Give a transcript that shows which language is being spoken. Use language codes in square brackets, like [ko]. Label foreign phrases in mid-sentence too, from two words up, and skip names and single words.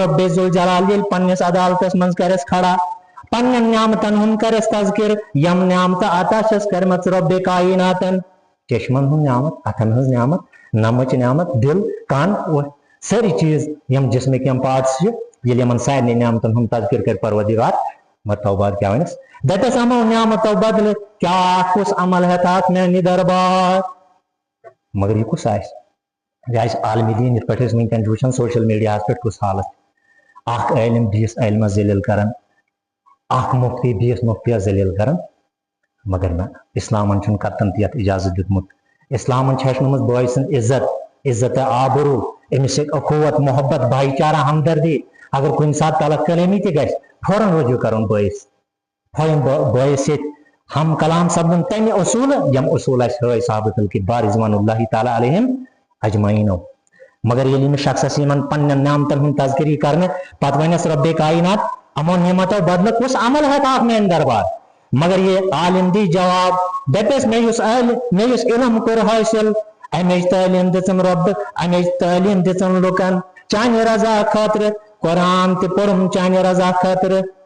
[ks] رب ذوالجلال ییٚلہِ پننِس عدالتس منٛز کرس کھڑا پنن نعمتن ہُنٛد کرس تذکر یم نعمتہٕ عطا چھس کرمژ رب کائناتن چشمن ہُنٛد نعمت اتھن ہٕنٛز نعمت نمٕچ نعمت دل کان سٲری چیٖز یم جسمٕکۍ یم پارٹس چھِ ییٚلہِ یمن سارنٕے نعمتن ہُنٛد تذکر کر پروردگار مگر تو بعد کیا ونس دپس امو نعمتو بدلہٕ کیٛاہ کُس عمل ہیٚتھ میانہِ دربار مگر یہِ کُس آسہِ یہ آسہِ عالمِ دیٖن یِتھ پٲٹھۍ أسۍ وٕنکیٚن چھِ وٕچھان سوشل میڈیاہس پٮ۪ٹھ کُس حالت اکھ عٲلِم بیٚیِس عٲلمس ذلیل کران اکھ مفتی بیٚیِس مفتیس ذلیل کران مگر نہ اسلامن چھُنہٕ کتن تہِ یتھ اجازت دیُتمُت اسلامن چھِ ہیٚچھنٲومٕژ بٲے سٕنٛز عزت آبروٗ أمِس سۭتۍ اخوت محبت بھایی چارہ ہمدردی اگر کُنہِ ساتہٕ طلب کلٲمی تہِ گژھِ فوراً رجوع کرُن بٲیِس بٲیِس سۭتۍ ہم کلام سپدُن تمہِ اصوٗلہٕ یم اصوٗل اسہِ ہٲے [ar] صحابہ الکرام رضوان اللہ تعالیٰ علیہم اجمعین [ks] مگر ییٚلہِ أمِس شخصس یِمن پننٮ۪ن نعمتن ہُنٛد تذکری کرنہٕ پتہٕ ونٮ۪س ربِ کائنات یِمو نعمتو بدلہٕ کُس عمل ہٮ۪کہٕ اکھ میانہِ دربار مگر یہ عالم دی جواب دپیس مےٚ یُس علم کوٚر حٲصِل امِچ تعلیٖم دِژٕن رۄب امِچ تعلیٖم دِژٕن لُکن چانہِ رضا خٲطرٕ قرآن تہِ پوٚرُم چانہِ رضا خٲطرٕ